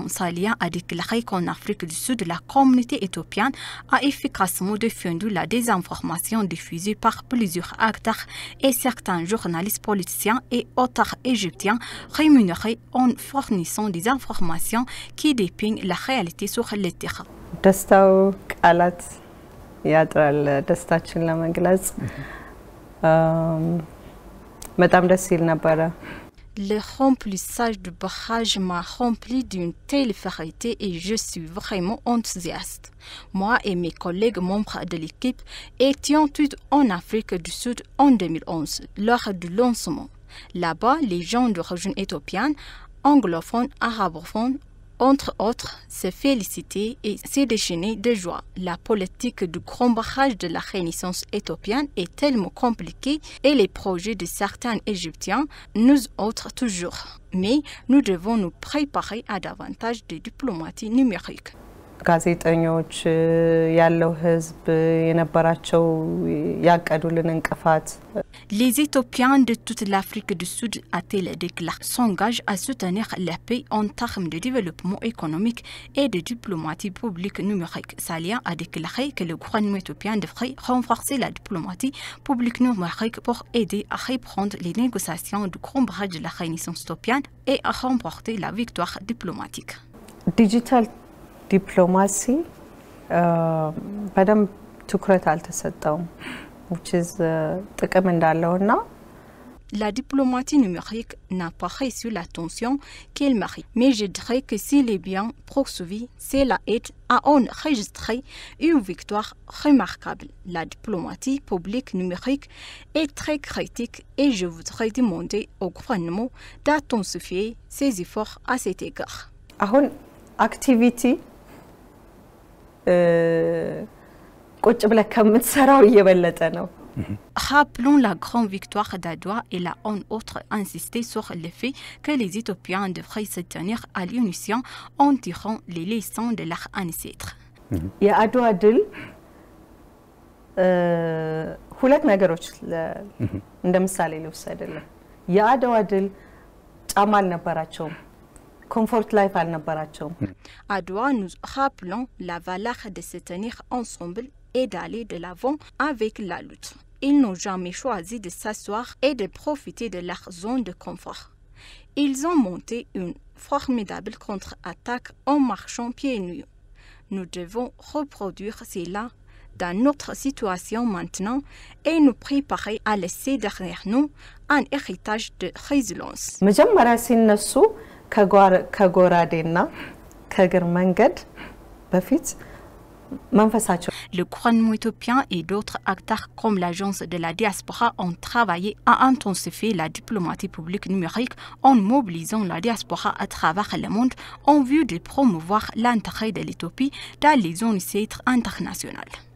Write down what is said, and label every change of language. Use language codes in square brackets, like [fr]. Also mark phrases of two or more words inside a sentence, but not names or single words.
[fr] Salia a déclaré qu'en Afrique du Sud, la communauté éthiopienne a efficacement défendu la désinformation diffusée par plusieurs acteurs et certains journalistes politiciens et auteurs égyptiens rémunérés en fournissant des informations qui dépeignent la réalité sur le terrain. [am] ደስታው ቃላት ያጥራል ደስታችን ለመግለጽ በጣም ደስ ይል ነበረ [fr] Le remplissage du barrage m'a rempli d'une telle fierté et je suis vraiment enthousiaste. Moi et mes collègues membres de l'équipe étions tous en Afrique du Sud en 2011 lors du lancement. Là-bas, les gens d'origine éthiopienne, anglophones, arabophones, entre autres, se féliciter et se déchaîner de joie. La politique du grand barrage de la Renaissance éthiopienne est tellement compliquée et les projets de certains Égyptiens, nous autres toujours. Mais nous devons nous préparer à davantage de diplomatie numérique. [am] ጋዜጠኞች ያለው ህዝብ የነበራቸው ያቀዱልን እንቅፋት [fr] Les Éthiopiens de toute l'Afrique du Sud a-t-il déclaré s'engagent à soutenir la paix en termes de développement économique et de diplomatie publique numérique. Salia a déclaré que le gouvernement éthiopien devrait renforcer la diplomatie publique numérique pour aider à reprendre les négociations du grand barrage de la Renaissance éthiopienne et à remporter la victoire diplomatique. [am] Digital ዲፕሎማሲ በደንብ ትኩረት አልተሰጠውም [en] which is [am] ጥቅም እንዳለውና [fr] La diplomatie numérique n'a pas reçu l'attention qu'elle mérite. Mais je dirais que s'il est bien poursuivi, cela aide à enregistrer une victoire remarquable. La diplomatie publique numérique est très critique et je voudrais demander au gouvernement d'intensifier ses efforts à cet égard. [am] አሁን አክቲቪቲ ቁጭ ብለ ከምትሰራው እየበለጠ ነው [fr] Rappelons la grande victoire d'Adwa et la en outre insisté sur le fait que les Éthiopiens devraient se tenir à l'unisson en tirant les leçons de leurs ancêtres. [am] የአድዋ ድል ሁለት ነገሮች እንደ ምሳሌ ልውሰድልህ የአድዋ ድል ጫማ አልነበራቸውም [en] comfort life [am] አልነበራቸውም [fr] Adwa, nous rappelons la valeur de se tenir ensemble et d'aller de l'avant avec la lutte. Ils n'ont jamais choisi de s'asseoir et de profiter de leur zone de confort. Ils ont monté une formidable contre-attaque en marchant pieds nus. Nous devons reproduire cela dans notre situation maintenant et nous préparer à laisser derrière nous un héritage de résilience. [am] መጀመሪያ ሲነሱ ከጎራዴና ከእግር መንገድ በፊት [fr] Le gouvernement éthiopien et d'autres acteurs comme l'agence de la diaspora ont travaillé à intensifier la diplomatie publique numérique en mobilisant la diaspora à travers le monde en vue de promouvoir l'intérêt de l'Éthiopie dans les zones internationales.